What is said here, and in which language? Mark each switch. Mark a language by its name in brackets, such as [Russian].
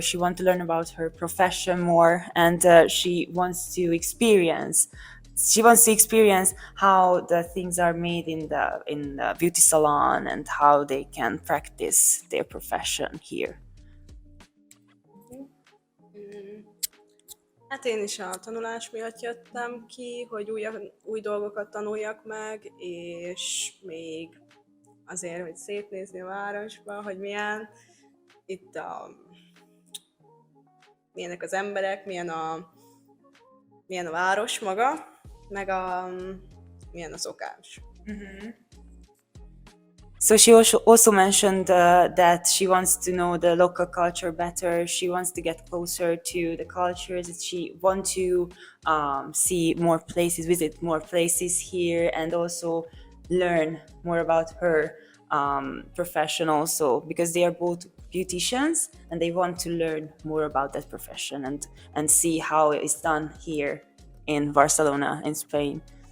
[English] She wants to learn about her profession more, and she wants to experience. She wants to experience how the things are made in the beauty salon and how they can practice their profession here. [Hungarian] Hát én is a tanulás miatt jöttem ki, hogy új dolgokat tanuljak meg, és még azért, hogy szétnézni a városba, hogy milyen itt milyenek az emberek, milyen a város maga, meg milyen a szokás. [English] So she also mentioned that she wants to know the local culture better. She wants to get closer to the cultures. She wants to see more places, visit more places here, and also learn more about her profession also, because they are both beauticians and they want to learn more about that profession and see how it is done here in Barcelona, in Spain.